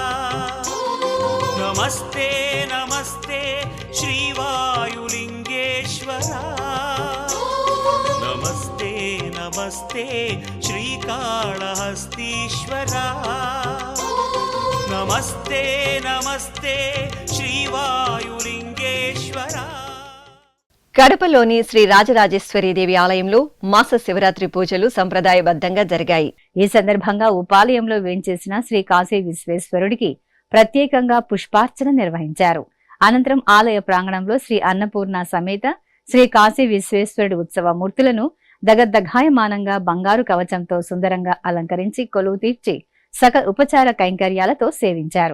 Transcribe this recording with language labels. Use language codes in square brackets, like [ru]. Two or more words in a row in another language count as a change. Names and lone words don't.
[sa] नमस्ते नमस्ते श्रीवायुलिंगेश्वरा, नमस्ते नमस्ते श्रीकाళहस्तीश्वरा, नमस्ते नमस्ते श्रीवायुलिंगेश्वरा. [te] కడపలోని శ్రీ రాజరాజేశ్వరీదేవి ఆలయంలో మాస శివరాత్రి పూజలు సంప్రదాయబద్ధంగా జరిగాయి. ఈ సందర్భంగా ఉపాలయంలో వేంచేసిన శ్రీ కాశీ విశ్వేశ్వరుడికి ప్రత్యేకంగా పుష్పార్చన నిర్వహించారు. అనంతరం ఆలయ ప్రాంగణంలో శ్రీ అన్నపూర్ణ సమేత శ్రీ కాశీ విశ్వేశ్వరుడి ఉత్సవ మూర్తులను దగద్దఘాయమానంగా బంగారు కవచంతో సుందరంగా అలంకరించి కొలువు తీర్చి సకల ఉపచార కైంకర్యాలతో సేవించారు.